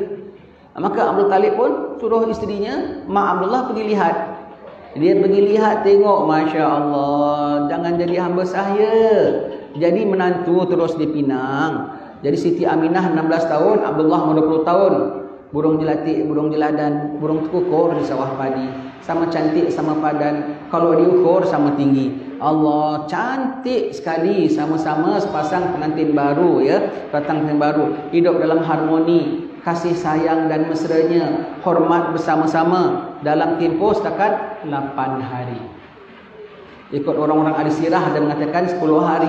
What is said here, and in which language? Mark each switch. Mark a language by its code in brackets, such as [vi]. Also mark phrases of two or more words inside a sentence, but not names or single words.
[ms] Maka Abdul Talib pun suruh isterinya, Mak Abdullah pergi lihat. Dia pergi lihat, tengok, [ar] ما شاء الله, [ms] jangan jadi hamba sahaya, jadi menantu terus di Pinang. Jadi Siti Aminah 16 tahun, Abdullah 20 tahun. Burung jelatik, burung jeladan, burung kukur di sawah padi. Sama cantik, sama padan. Kalau diukur, sama tinggi. Allah, cantik sekali. Sama-sama sepasang pengantin baru ya. Datang pengantin baru. Hidup dalam harmoni. Kasih sayang dan mesranya. Hormat bersama-sama. Dalam tempoh setakat 8 hari. Ikut orang-orang ahli sirah ada mengatakan 10 hari.